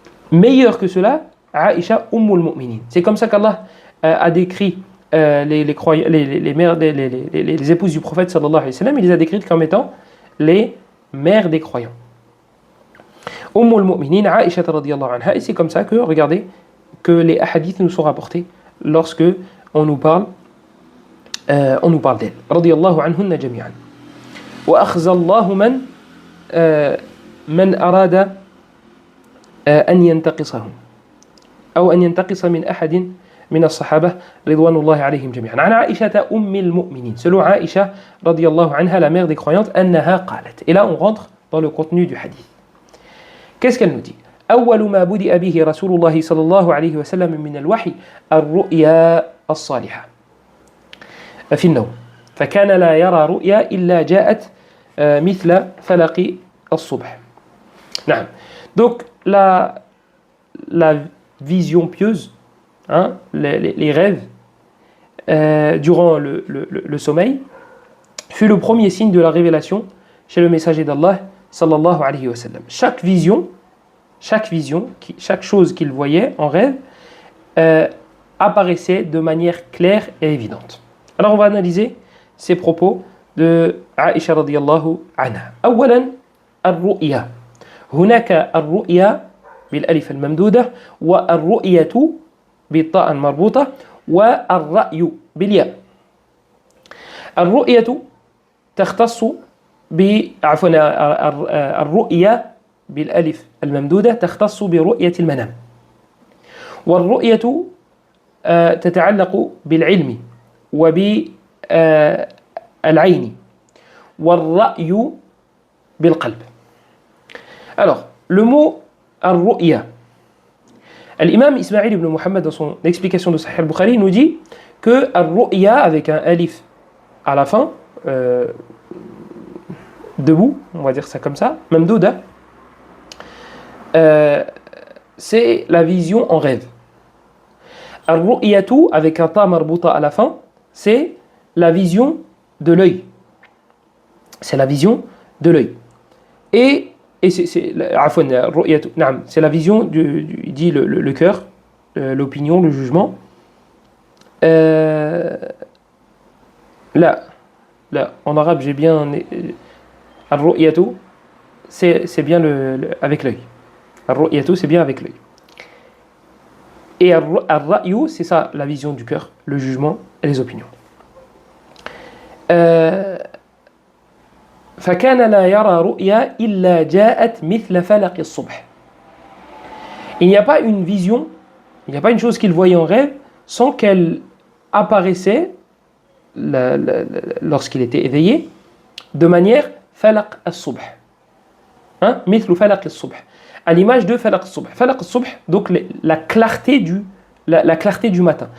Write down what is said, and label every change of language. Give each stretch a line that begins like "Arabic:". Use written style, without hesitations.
French: Meilleur que cela, Aïcha ummul mu'minin. C'est comme ça qu'Allah a décrit les épouses du prophète sallallahu alayhi wa sallam. Il les a décrites comme étant les mères des croyants. Ummul mu'minin Aïcha radiyallahu anha. Et c'est comme ça que, regardez, que les hadiths nous sont rapportés lorsque on nous parle On nous parle d'elle. Radiyallahu anhunna jami'an.
Arabic: Wa akhza Allahu man arada أن ينتقصهم أو أن ينتقص من أحد من الصحابة رضوان الله عليهم جميعا. عن عائشة أم المؤمنين,
French: selon Aïcha
Arabic: رضي الله عنها,
French: la mère des croyantes,
Arabic: أنها قالت.
French: Et là on rentre dans le contenu du hadith. Qu'est-ce qu'elle nous dit?
Arabic: أول ما بدأ به رسول الله صلى الله عليه وسلم من الوحي الرؤيا الصالحة في النوم فكان لا يرى رؤيا إلا جاءت مثل فلق الصبح. نعم.
French: Donc la vision pieuse, hein, les rêves durant le sommeil fut le premier signe de la révélation chez le messager d'Allah sallallahu alayhi wa sallam. Chaque vision, chaque chose qu'il voyait en rêve apparaissait de manière claire et évidente. Alors on va analyser ces propos de Aïcha radiyallahu anha.
Arabic: أولا الرؤيا. هناك الرؤيا بالألف الممدودة والرؤية بالطاء المربوطة والرأي بالياء. الرؤية تختص الرؤيا بالألف الممدودة تختص برؤية المنام, والرؤية تتعلق بالعلم وبالعين, والرأي بالقلب.
French: Alors, le mot ar-ru'ya, l'imam Ismaïl ibn Muhammad dans son explication de Sahih al-Bukhari nous dit que ar-ru'ya avec un alif à la fin, debout, on va dire ça comme ça, mamdouda, c'est la vision en rêve. Ar-ru'yatu avec un ta marbuta à la fin, c'est la vision de l'œil. C'est la vision de l'œil. Et c'est la vision il dit le cœur, l'opinion, le jugement. Là, en arabe, j'ai bien ar-ru'yatu, c'est bien avec l'œil. Ar-ru'yatu, c'est bien avec l'œil. Et ar-ra'yu, c'est ça, la vision du cœur, le jugement et les opinions.
Arabic: فكان لا يرى رؤيا إلا جاءت مثل فلق الصبح.
French: Il n'y a pas une vision, il n'y a pas une chose qu'il voyait en rêve sans qu'elle apparaissait lorsqu'il était éveillé de manière falaq as-subh. Hein?
Arabic: مثل فلق الصبح.
French: À l'image de falaq as-subh. Falaq as-subh, donc la clarté du matin.